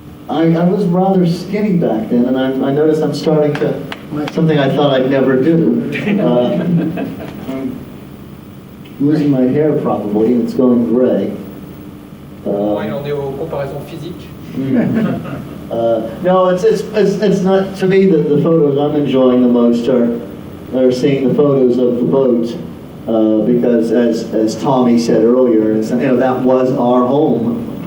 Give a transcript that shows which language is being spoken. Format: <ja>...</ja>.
<en>I was rather skinny back then, and I noticed I'm starting to something I thought I'd never do. I'm losing my hair probably, and it's going gray.</en> <fr>Ouais, on est aux comparaisons physiques.</fr> <en>No, it's not. To me, the photos I'm enjoying the most are seeing the photos of the boat, because as Tommy said earlier, that was our home.</en>